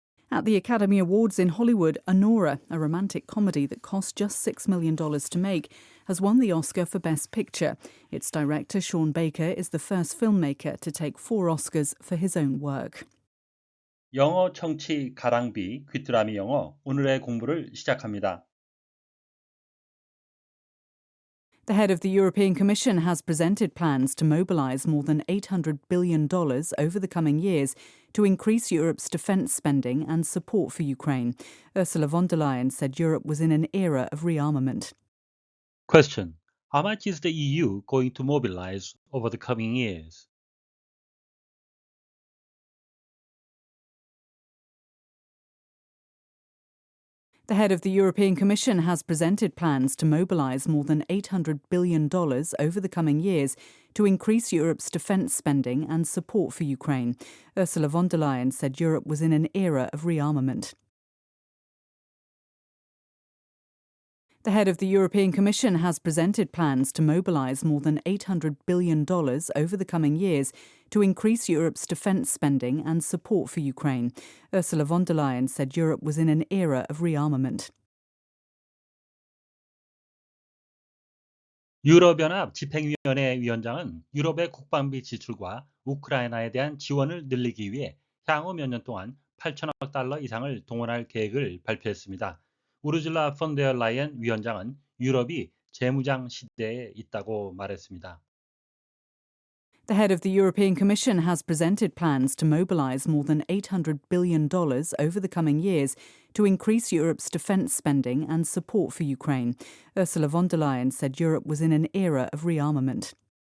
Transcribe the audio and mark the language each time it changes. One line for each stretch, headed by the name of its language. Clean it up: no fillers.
English: At the Academy Awards in Hollywood, Anora, a romantic comedy that cost just $6 million to make, has won the Oscar for Best Picture. Its director, Sean Baker, is the first filmmaker to take 4 Oscars for his own work.
Korean: 영어 청취 가랑비 귀뚜라미 영어 오늘의 공부를 시작합니다.
English: The head of the European Commission has presented plans to mobilise more than $800 billion over the coming years to increase Europe's defence spending and support for Ukraine. Ursula von der Leyen said Europe was in an era of rearmament. Question. How much is the EU going to mobilize over the coming years? The head of the European Commission has presented plans to mobilise more than $800 billion over the coming years to increase Europe's defence spending and support for Ukraine. Ursula von der Leyen said Europe was in an era of rearmament. The head of the European Commission has presented plans to mobilise more than $800 billion over the coming years to increase Europe's defence spending and support for Ukraine. Ursula von der Leyen said Europe was in an era of rearmament.
Korean: 유럽연합 집행위원회 위원장은 유럽의 국방비 지출과 우크라이나에 대한 지원을 늘리기 위해 향후 몇 년 동안 8천억 달러 이상을 동원할 계획을 발표했습니다. 우르줄라 폰데어 라이언 위원장은 유럽이 재무장 시대에 있다고 말했습니다.
English: The head of the European Commission has presented plans to mobilise more than $800 billion over the coming years to increase Europe's defence spending and support for Ukraine. Ursula von der Leyen said Europe was in an era of rearmament.